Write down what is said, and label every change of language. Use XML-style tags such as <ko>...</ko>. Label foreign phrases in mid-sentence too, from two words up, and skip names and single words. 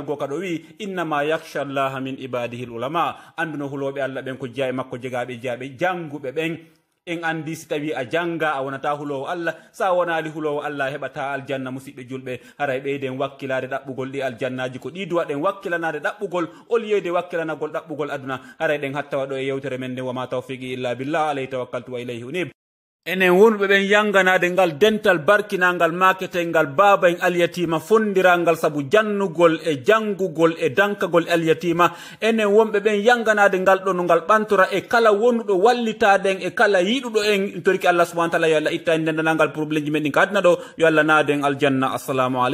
<ff>go kaɗo wi</ff> <ar>إنما يخشى الله من عباده ال العلماء</ar> <ff>anduno huloɓe Allah ɓen ko jeya makko jegaɓe jeyaɓe janguɓe ɓen en andi si tawi a janga a wonata hulowo Allah sa wonali hulowo Allah heɓata aljanna musidɓe julɓe haray ɓeyden wakkilade ɗaɓɓugol ɗi aljannaji ko ɗi duwaɗen wakkilanade ɗaɓɓugol oliyede wakkilanagol ɗaɓɓugol aduna haray ɗen hatta waɗo e yewtere men nden</ff> <ar>وما توفيقي إلا بالله عليه توكلت وإليه أنيب.</ar> <ff>enen wonɓe ɓen yanganade ngal dental barkinangal maketengal baba en alyatima fondirangal sabu jannugol e jangugol e dankagol alyatima enen wonɓe ɓen yanganade ngal ɗo no ngal ɓantora e kala wonnuɗo wallitaden e kala yiɗuɗo en toriki Allah</ff> <ar>سبحانه وتعالى</ar> <ff>yo Allah itta en dendanangal probléme ji men ɗin ka aduna ɗo yo Allah naaden aljanna.</ff>